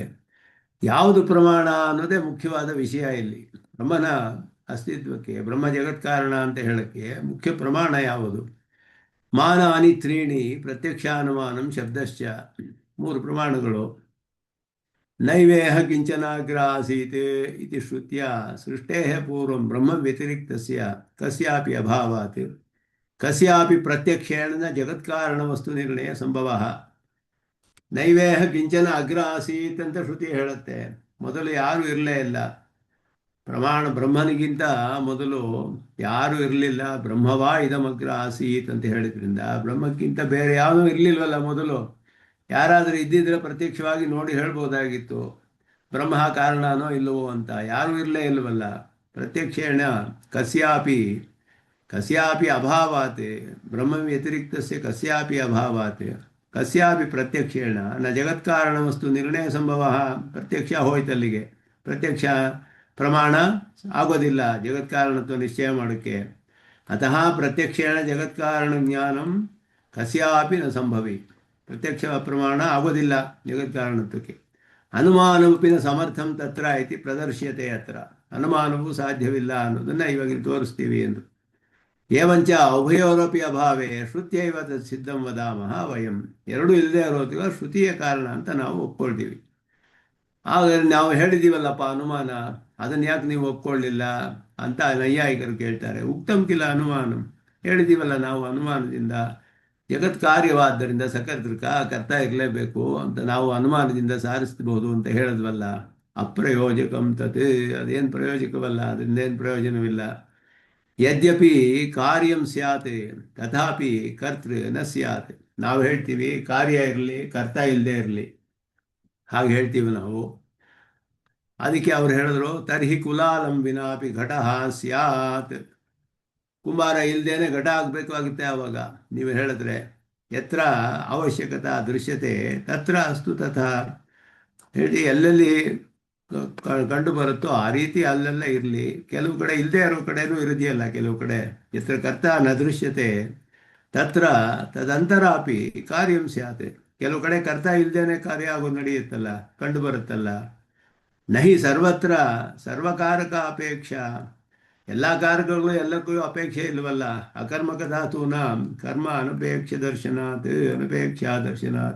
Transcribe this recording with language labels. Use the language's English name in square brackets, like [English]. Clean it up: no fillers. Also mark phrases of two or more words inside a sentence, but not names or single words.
[Kannada] ಯಾವುದು ಪ್ರಮಾಣ ಅನ್ನೋದೇ ಮುಖ್ಯವಾದ ವಿಷಯ ಇಲ್ಲಿ. ಬ್ರಹ್ಮನ ಅಸ್ತಿತ್ವಕ್ಕೆ, ಬ್ರಹ್ಮ ಜಗತ್ಕಾರಣ ಅಂತ ಹೇಳಕ್ಕೆ ಮುಖ್ಯ ಪ್ರಮಾಣ ಯಾವುದು? [Sanskrit] ಮಾನಾನಿ ತ್ರೀಣಿ ಪ್ರತ್ಯಕ್ಷಾನುಮಾನಂ ಶಬ್ದಶ್ಚ. [Kannada] ಮೂರು ಪ್ರಮಾಣಗಳು. [Sanskrit] ನೈವೇಹ ಕಿಂಚನಾಗ್ರ ಆಸೀತ್ ಇತಿ ಶ್ರುತ್ಯ ಸೃಷ್ಟೇ ಪೂರ್ವಂ ಬ್ರಹ್ಮ ವ್ಯತಿರಿಕ್ತಸ್ಯ ಕಸ್ಯಾಪಿ ಅಭಾವಾತ್ ಕಸ್ಯಾಪಿ ಪ್ರತ್ಯಕ್ಷೇಣ ಜಗತ್ಕಾರಣ ವಸ್ತು ನಿರ್ಣಯ ಸಂಭವ. ನೈವೇಹ ಕಿಂಚನ ಅಗ್ರ ಆಸೀತ್ [Kannada] ಅಂತ ಶ್ರುತಿ ಹೇಳುತ್ತೆ. ಮೊದಲು ಯಾರೂ ಇರಲೇ ಇಲ್ಲ. ಪ್ರಮಾಣ ಬ್ರಹ್ಮನಿಗಿಂತ ಮೊದಲು ಯಾರೂ ಇರಲಿಲ್ಲ. [Sanskrit] ಬ್ರಹ್ಮವಾ ಇದಮಗ್ರ ಆಸೀತ್ [Kannada] ಅಂತ ಹೇಳಿದ್ರಿಂದ ಬ್ರಹ್ಮಕ್ಕಿಂತ ಬೇರೆ ಯಾವುದೂ ಇರಲಿಲ್ವಲ್ಲ ಮೊದಲು. ಯಾರಾದರೂ ಇದ್ದಿದ್ರೆ ಪ್ರತ್ಯಕ್ಷವಾಗಿ ನೋಡಿ ಹೇಳ್ಬೋದಾಗಿತ್ತು ಬ್ರಹ್ಮ ಕಾರಣನೋ ಇಲ್ಲವೋ ಅಂತ. ಯಾರೂ ಇರಲೇ ಇಲ್ವಲ್ಲ. [Sanskrit] ಪ್ರತ್ಯಕ್ಷೇಣ ಕಸ್ಯಾಪಿ ಕಸ್ಯಾಪಿ ಅಭಾವಾತ್ ಬ್ರಹ್ಮ ವ್ಯತಿರಿಕ್ತಸ್ಯ ಕಸ್ಯಾಪಿ ಅಭಾವಾತ್ ಕಸ್ಯಾಪಿ ಪ್ರತ್ಯಕ್ಷೇಣ ನ ಜಗತ್ಕಾರಣ ವಸ್ತು ನಿರ್ಣಯ ಸಂಭವ. [Kannada] ಪ್ರತ್ಯಕ್ಷ ಹೋಯ್ತಲ್ಲಿಗೆ. ಪ್ರತ್ಯಕ್ಷ ಪ್ರಮಾಣ ಆಗೋದಿಲ್ಲ ಜಗತ್ಕಾರಣತ್ವ ನಿಶ್ಚಯ ಮಾಡೋಕ್ಕೆ. [Sanskrit] ಅತಃ ಪ್ರತ್ಯಕ್ಷೇಣ ಜಗತ್ಕಾರಣ ಜ್ಞಾನಂ ಕಸ್ಯಾಪಿ ನ ಸಂಭವಿ. [Kannada] ಪ್ರತ್ಯಕ್ಷ ಪ್ರಮಾಣ ಆಗೋದಿಲ್ಲ ಜಗತ್ಕಾರಣತ್ವಕ್ಕೆ. [Sanskrit] ಅನುಮಾನವೂಪಿನ ಸಮರ್ಥಂ ತತ್ರ ಇತಿ ಪ್ರದರ್ಶ್ಯತೆ. [Kannada] ಅತ್ರ ಅನುಮಾನವೂ ಸಾಧ್ಯವಿಲ್ಲ ಅನ್ನೋದನ್ನು ಇವಾಗ ತೋರಿಸ್ತೀವಿ ಎಂದು. [Sanskrit] ಏವಂಚ ಉಭಯೋರಪಿ ಅಭಾವೇ ಶ್ರುತ್ಯೈವ ತತ್ ಸಿದ್ಧಂ ವದಾಮಹ ವಯಂ. [Kannada] ಎರಡೂ ಇಲ್ಲದೆ ಇರೋದಿಲ್ಲ, ಶ್ರುತಿಯ ಕಾರಣ ಅಂತ ನಾವು ಒಪ್ಕೊಳ್ತೀವಿ. ಆಗ ನಾವು ಹೇಳಿದ್ದೀವಲ್ಲಪ್ಪ ಅನುಮಾನ, ಅದನ್ನು ಯಾಕೆ ನೀವು ಒಪ್ಕೊಳ್ಳಿಲ್ಲ ಅಂತ ನೈಯಾಯಿಕರು ಕೇಳ್ತಾರೆ. [Sanskrit] ಉಕ್ತಂ ಕಿಲ ಅನುಮಾನಂ. [Kannada] ಹೇಳಿದ್ದೀವಲ್ಲ ನಾವು ಅನುಮಾನದಿಂದ ಜಗತ್ ಕಾರ್ಯವಾದ್ದರಿಂದ ಸಕರ್ತೃಕ ಕರ್ತ ಇರಲೇಬೇಕು ಅಂತ ನಾವು ಅನುಮಾನದಿಂದ ಸಾರಿಸಬಹುದು ಅಂತ ಹೇಳಿದ್ವಲ್ಲ. [Sanskrit] ಅಪ್ರಯೋಜಕಂ ತತ್. [Kannada] ಅದೇನು ಪ್ರಯೋಜಕವಲ್ಲ, ಅದರಿಂದ ಏನು ಪ್ರಯೋಜನವಿಲ್ಲ. [Sanskrit] ಯದ್ಯಪಿ ಕಾರ್ಯಂ ಸ್ಯಾತ್ ತಥಾಪಿ ಕರ್ತೃ ನ ಸ್ಯಾತ್. [Kannada] ನಾವು ಹೇಳ್ತೀವಿ ಕಾರ್ಯ ಇರಲಿ ಕರ್ತ ಇಲ್ಲದೆ ಇರಲಿ, ಹಾಗೆ ಹೇಳ್ತೀವಿ ನಾವು. ಅದಕ್ಕೆ ಅವ್ರು ಹೇಳಿದ್ರು [Sanskrit] ತರ್ಹಿ ಕುಲಾಲಂ ವಿನಾಪಿ ಘಟ ಸ್ಯಾತ್. [Kannada] ಕುಂಬಾರ ಇಲ್ಲದೇನೆ ಘಟ ಆಗಬೇಕಾಗುತ್ತೆ ಆವಾಗ. ನೀವು ಹೇಳಿದ್ರೆ [Sanskrit] ಯತ್ರ ಅವಶ್ಯಕತಾ ದೃಶ್ಯತೆ ತತ್ರ ಅಸ್ತು ತಥಾ ಹೇಳಿ. [Kannada] ಎಲ್ಲೆಲ್ಲಿ ಕಂಡು ಬರುತ್ತೋ ಆ ರೀತಿ ಅಲ್ಲೆಲ್ಲ ಇರಲಿ. ಕೆಲವು ಕಡೆ ಇಲ್ಲದೆ ಇರೋ ಕಡೆನೂ ಇರೋದಿಯಲ್ಲ. ಕೆಲವು ಕಡೆ [Sanskrit] ಯತ್ರ ಕರ್ತ ನ ದೃಶ್ಯತೆ ತತ್ರ ತದಂತರಾಪಿ ಕಾರ್ಯಂ ಸ್ಯಾತ್. [Kannada] ಕೆಲವು ಕಡೆ ಕರ್ತ ಇಲ್ಲದೇನೆ ಕಾರ್ಯ ಆಗೋದು ನಡೆಯುತ್ತಲ್ಲ, ಕಂಡು ಬರುತ್ತಲ್ಲ. [Sanskrit] ನಹಿ ಸರ್ವತ್ರ ಸರ್ವಕಾರಕ ಅಪೇಕ್ಷಾ. [Kannada] ಎಲ್ಲ ಕಾರ್ಯಗಳು ಎಲ್ಲಕ್ಕೂ ಅಪೇಕ್ಷೆ ಇಲ್ವಲ್ಲ. [Sanskrit] ಅಕರ್ಮಕ ಧಾತುನ ಕರ್ಮ ಅನಪೇಕ್ಷ ದರ್ಶನಾತ್ ಅನಪೇಕ್ಷಾ ದರ್ಶನಾತ್.